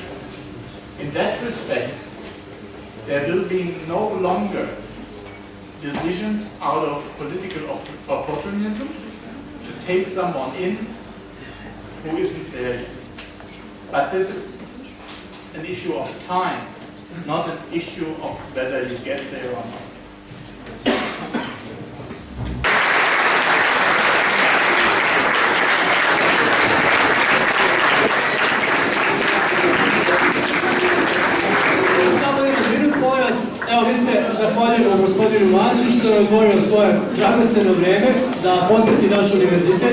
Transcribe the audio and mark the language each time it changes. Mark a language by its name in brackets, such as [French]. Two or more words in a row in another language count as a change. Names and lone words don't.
[English] In that respect, there will be no longer decisions out of political opportunism to take someone in who isn't there yet. But this is an issue of time, not an issue of whether you get there or not. [Serbian] Evo, mi se zahvaljujemo gospodinu Masu što je odvojio svoje dragoceno vreme da posjeti naš univerzitet.